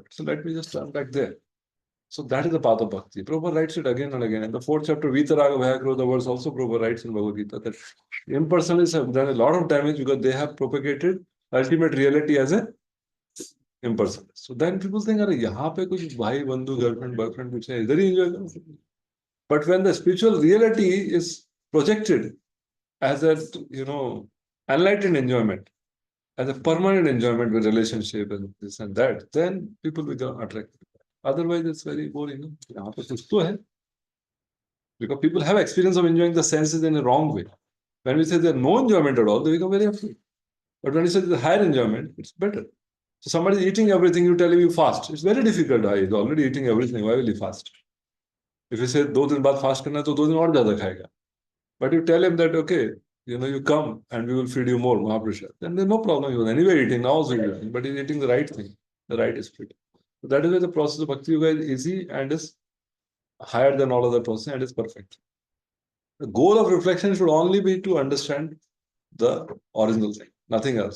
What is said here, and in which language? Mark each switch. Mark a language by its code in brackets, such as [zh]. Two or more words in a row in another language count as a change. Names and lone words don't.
[en] So let me just turn back there. So that is the path of bhakti. Prabhupada writes it again and again. In the 4th chapter, Vitaraga Bhayakro, the verse also Prabhupada writes in Bhagavad Gita that impersonalists have done a lot of damage because they have propagated ultimate reality as a impersonalist. So then people think, [hi] "अरे, यहाँ पे कुछ भाई, bandhu, [en] girlfriend, boyfriend, [hi] कुछ है, इधर ही एन्जॉय करो." [en] But when the spiritual reality is projected as a, enlightened enjoyment, as a permanent enjoyment with relationship and this and that, then people become attracted. Otherwise, it's very boring. Because people have experience of enjoying the senses in a wrong way. When we say there's no enjoyment at all, they become very afraid. But when you say there's higher enjoyment, it's better. So somebody is eating everything, you tell him you fast. It's very difficult. He's already eating everything. Why will he fast? If you say [hi] 2 दिन बाद fast करना है, तो 2 दिन और ज़्यादा खाएगा. [en] But you tell him that, okay, you come and we will feed you more, Mahaprasad. Then there's no problem. He was anyway eating, now also eating, but he's eating the right thing, the right spirit. So that is why the process of Bhakti Yoga is easy and is higher than all other processes and is perfect. The goal of reflection should only be to understand the original thing, nothing else.